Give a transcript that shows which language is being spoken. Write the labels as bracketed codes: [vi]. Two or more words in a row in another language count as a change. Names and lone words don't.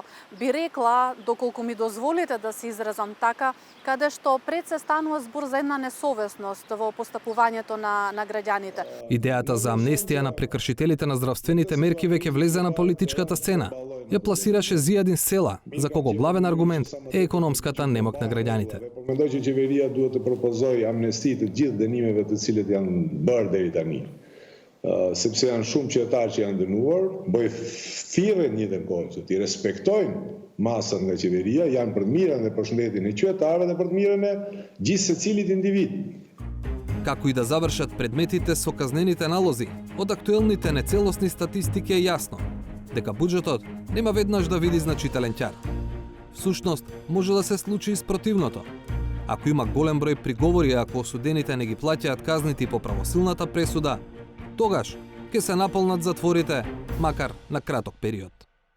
[mk] Би рекла, доколку ми дозволите да се изразам така, каде што пред се станува збор за една несовесност во постапувањето на граѓаните. Идејата за амнестија на прекршителите на здравствените мерки веќе влезе на политичката сцена. Ја пласираше Зијадин Села, за кого главен аргумент е економската немок на граѓаните. [sq] Мендoj që qeveria duhet të propozojë amnesti të gjithë dënimeve të cilët janë bërë deri tani. Sepse janë shumë qytetarë që janë dënuar, bëj thirrje në njëjtën kohë që ti respektojnë masat nga qeveria, janë për të mirën dhe përshëndetjen e qytetarëve dhe për të mirën e gjithë secilit individ. [mk] Како и да завршат предметите со казнените налози, од актуелните нецелосни статистики е јасно дека буџетот нема веднаш да види значителен ќар. Всушност, може да се случи и спротивното. Ако има голем број приговори, ако осудените не ги плаќаат казните по правосилната пресуда, тогаш ќе се наполнат затворите, макар на краток период.